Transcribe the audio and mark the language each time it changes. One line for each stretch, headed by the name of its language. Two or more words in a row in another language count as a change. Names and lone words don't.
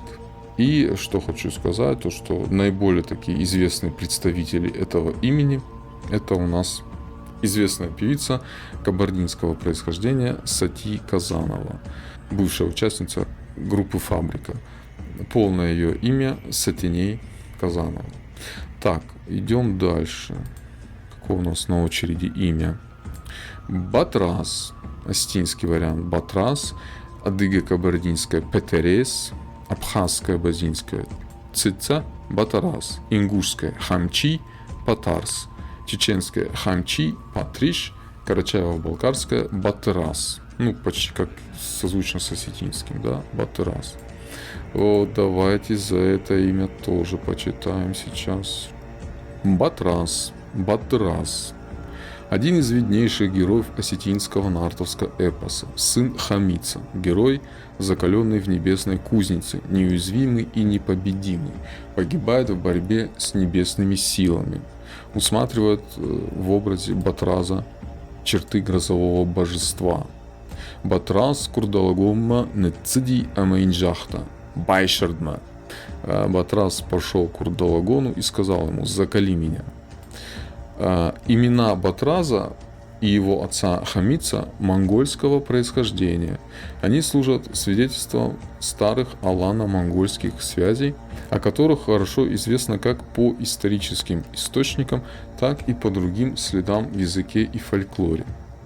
Russian: И что хочу сказать, то что наиболее такие известные представители этого имени — это у нас известная певица кабардинского происхождения Сати Казанова, бывшая участница группы «Фабрика». Полное ее имя Сатиней Казанова. Так, идем дальше. Какое у нас на очереди имя? Батрас, осетинский вариант Батрас, адыго-кабардинская Петерес, абхазская базинская Цица, Батарас, ингушская Хамчи, Патарс, чеченская Хамчи, Патриш, карачаево-балкарская Батырас. Ну, почти как созвучно с осетинским, да, Батырас. Вот, давайте за это имя тоже почитаем сейчас. Батрас, Батырас. Один из виднейших героев осетинского нартовского эпоса, сын Хамица, герой, закаленный в небесной кузнице, неуязвимый и непобедимый, погибает в борьбе с небесными силами, усматривает в образе Батраза черты грозового божества.
Ossetic: Батрас курдалагомма нецыди амаинджахта, байшардма.
Russian: Батрас пошел к Курдалагону и сказал ему: закали меня. Имена Батраза и его отца Хамица монгольского происхождения. Они служат свидетельством старых алано-монгольских связей, о которых хорошо известно как по историческим источникам, так и по другим следам в языке и фольклоре.